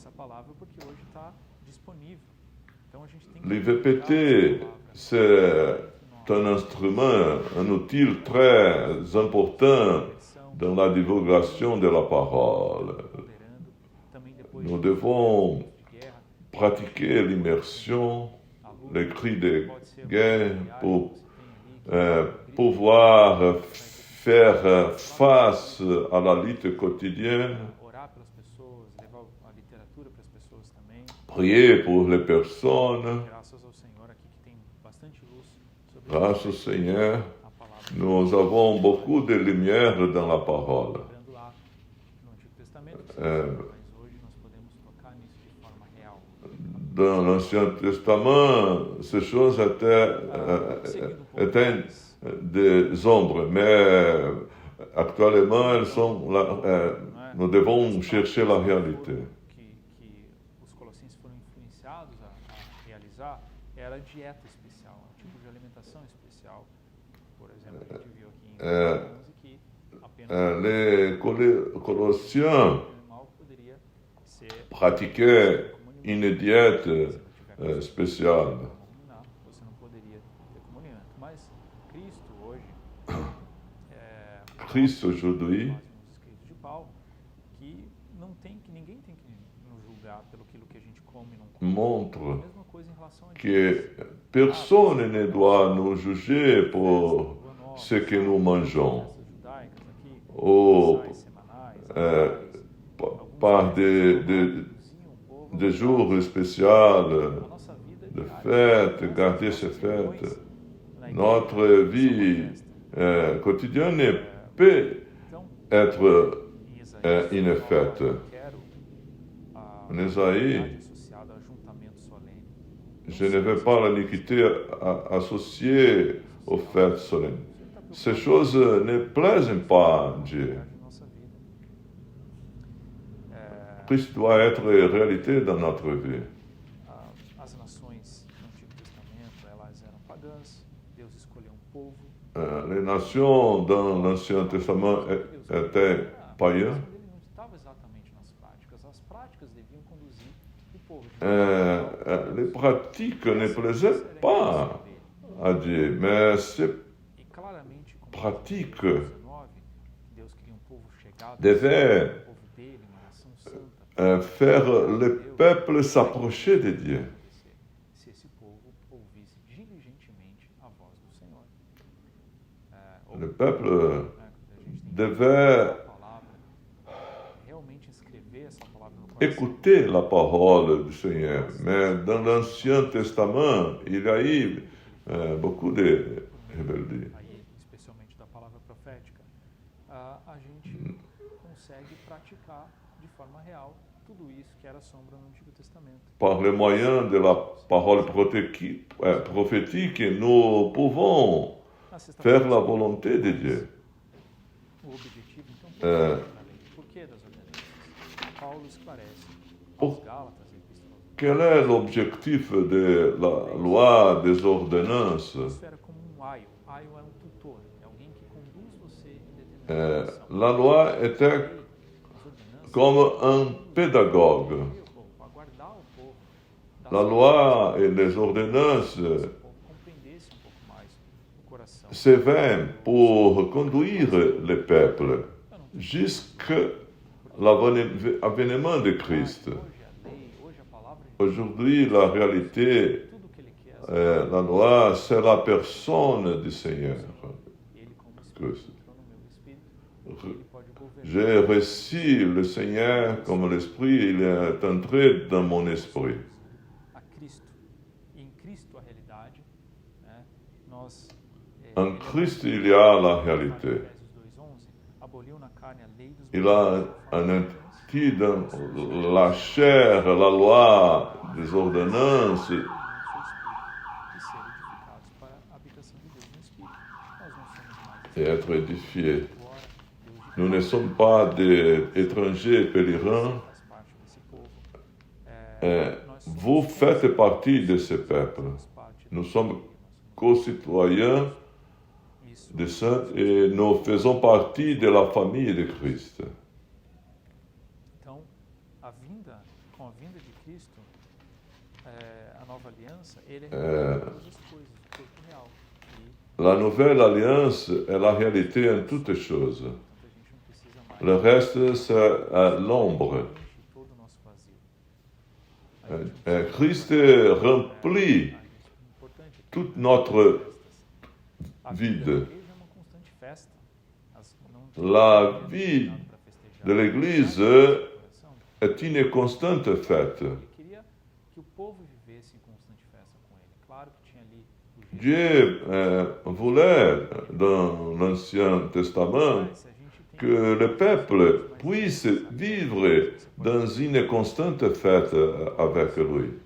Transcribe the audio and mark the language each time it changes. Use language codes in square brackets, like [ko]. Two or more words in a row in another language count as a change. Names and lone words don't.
[fr] Les VPT, c'est un instrument, un outil très important dans la divulgation de la parole. Nous devons pratiquer l'immersion, les cris de guerre, pour pouvoir faire face à la lutte quotidienne, [pt] orar pelas pessoas, levar a literatura para as pessoas também. [fr] prier pour les personnes. [pt] Graças ao Senhor aqui que tem bastante luz sobre [fr] Grâce au Seigneur, [pt] a palavra. [fr] nous avons beaucoup de lumière dans la parole. [pt] Lembrando lá no Antigo Testamento, mas hoje nós podemos tocar nisso de forma real. [fr] Dans l'Ancien Testament, ces choses étaient des ombres, mais actuellement, elles sont là, nous devons chercher la réalité. [pt] Que os colossenses foram influenciados a realizar era a dieta especial, um tipo de alimentação especial. Por exemplo, a gente viu aqui em 11 que apenas [fr] Les Colossiens [pt] o animal poderia ser [fr] pratiquaient une diète spéciale. [pt] comunhar, você não poderia ter comunhão. Mas Cristo hoje, [fr] Christ aujourd'hui [pt] nos escritos de Paulo, que não tem que ninguém tem que nos julgar pelo aquilo que a gente come e não come. [fr] montre [pt] A mesma coisa em relação a [fr] que personne ne doit nous juger pour ce que nous mangeons [pt] festas judaicas aqui, ou mensais, semanais, [fr] par des jours spéciaux [pt] a nossa vida de diária, [fr] fêtes, garder ces fêtes. [pt] na igreja, [fr] Notre vie quotidienne ne peut [pt] então, [fr] être [pt] em Isaías, [fr] une fête. [pt] eu quero a [fr] En Isaïe, [pt] unidade associada a ajuntamento solene. [fr] je ne veux pas l'iniquité associée aux fêtes solennes. Ces choses ne plaisent pas à Dieu. [pt] De nossa vida. [fr] Christ doit être réalité dans notre vie. [pt] As nações no Antigo Testamento, elas eram pagãs, Deus escolheu um povo. [fr] Les nations dans l'Ancien Testament étaient païens. [pt] Ele não estava exatamente nas práticas. As práticas deviam conduzir o povo de [fr] Les pratiques ne plaisaient pas à Dieu, mais ces [pt] E claramente, como [fr] pratiques [pt] 19, Deus queria um povo chegado, [fr] devaient [pt] um povo dele, uma nação santa. [fr] faire le peuple s'approcher de Dieu. [pt] Se esse povo ouvisse diligentemente a voz do Senhor. [fr] Le peuple [pt] A gente tem [fr] devait [pt] a palavra, realmente escrever essa palavra no coração. [fr] écouter la parole du Seigneur. Mais dans l'Ancien Testament, il y a eu beaucoup de rébellies. [pt] Aí, especialmente da palavra profética, a gente consegue praticar de forma real tudo isso que era sombra no Antigo Testamento. [fr] Par le moyen de la parole prophétique, nous pouvons [pt] Na sexta-feira, [fr] faire la volonté de Dieu. [pt] o objetivo, então, por que da lei? Por que das ordenanças? Paulo esclarece aos Gálatas, a epístola aos [fr] Quel est l'objectif de la loi des ordonnances? [pt] Isso era como um aio. Aio é um tutor, é alguém que conduz você em determinada direção. [fr] La loi était [pt] As ordenanças [fr] comme un pédagogue. [pt] para guardar o povo das [fr] La loi et les ordonnances [pt] o povo compreendesse um pouco mais o coração. [fr] servaient pour conduire le peuple jusqu'à l'avènement de Christ. [pt] Hoje a lei, hoje a palavra de [fr] Aujourd'hui, la réalité, [pt] tudo que ele quer, [fr] la loi, c'est la personne du Seigneur. [pt] ele como Espírito [fr] Christ. [pt] entrou no meu espírito, ele pode governar. [fr] J'ai reçu le Seigneur comme l'Esprit, il est entré dans mon esprit. [pt] A Cristo. E em Cristo a realidade, né, nós [fr] En Christ, il y a la réalité. [pt] Efésios 2:11 aboliu na carne a lei dos [fr] Il a anéanti dans la chair la loi des ordonnances [pt] seu espírito e ser edificados para a habitação de Deus no espírito. Nós não somos mais [fr] et être édifiés. [pt] agora, Deus de [fr] Nous ne sommes pas des étrangers pèlerins. [pt] faz parte desse povo. Nós [fr] Vous faites partie de ce peuple. [pt] somos parte [fr] Nous sommes concitoyens [pt] isso. [fr] des saints et nous faisons partie de la famille de Christ. [pt] Então, com a vinda de Cristo, a nova aliança, ele é todas as coisas, o corpo real. E [fr] La nouvelle alliance est la réalité en toutes choses. [pt] portanto, a gente não precisa mais [fr] Le reste, c'est l'ombre. [pt] preenche todo o nosso vazio. [fr] Christ remplit toute notre vida. La vie de l'Église est une constante fête. Dieu voulait, dans l'Ancien Testament, que le peuple puisse vivre dans une constante fête avec lui.